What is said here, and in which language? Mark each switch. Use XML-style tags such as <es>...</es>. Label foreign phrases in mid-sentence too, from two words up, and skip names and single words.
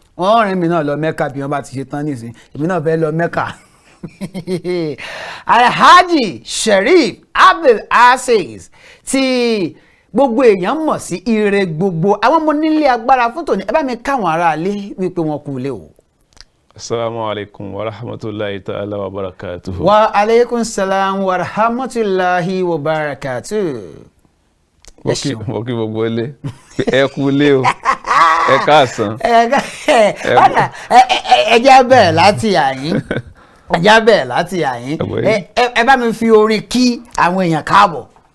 <yo>Wọ́n rìn mí náà lọ Mẹ́kà bí wọ́n bá ti ṣe tán nísìnyí. Èmi náà fẹ́ lọ Mẹ́kà. Alhaji Sherif Abdul Aziz tí gbogbo èèyàn mọ̀ sí Ire Gbogbo. Àwọn ọmọ nílé agbára fún tòní. Ẹ bá mi káwọn ará ilé wípé wọ́n kú ilé o.</yo> <ar>السلام عليكم ورحمة الله تعالى وبركاته. وعليكم السلام ورحمة الله وبركاته.</ar> <yo>Mo Ẹ kí, ṣeun. mo kí gbogbo ilé. Ẹ kú ilé o. Ẹ káàsán. Ẹ ká-, ẹ, Ẹ ọ̀dà, ẹ, ẹ, ẹ, ẹ jẹ́ á bẹ̀rẹ̀ láti àyín. Ẹ jẹ́ á bẹ̀rẹ̀ láti àyín. Ẹ bọ̀ Ẹ, ẹ, ẹ bá mi fi orin kí àwọn èèyàn káàbọ̀.</yo>